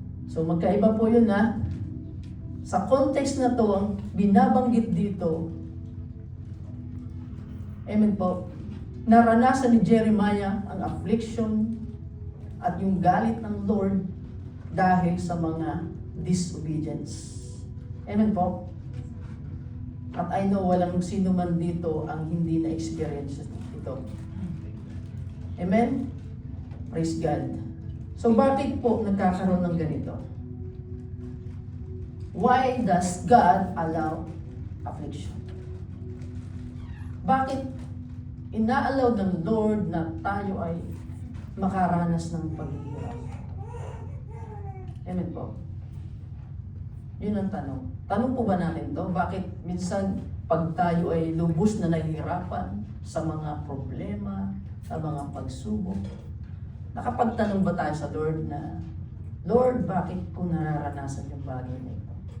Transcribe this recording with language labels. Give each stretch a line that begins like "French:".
Filipino: So magkaiba po yun na sa context na to, ang binabanggit dito, amen po, naranasan ni Jeremiah ang affliction at yung galit ng Lord dahil sa mga disobedience. Amen po? At
English: I know
Filipino: walang sino man dito ang hindi na-experience ito. Amen? Praise God. So bakit po nagkakaroon ng ganito?
English: Why does God allow affliction?
Filipino: Bakit inaalaw ng Lord na tayo ay makaranas ng paghihirap? Amen po. Yun ang tanong. Tanong po ba natin to? Bakit minsan pag tayo ay lubos na nahihirapan sa mga problema, sa mga pagsubok, nakapagtanong ba tayo sa Lord na, Lord, bakit ko nararanasan yung bagay na ito?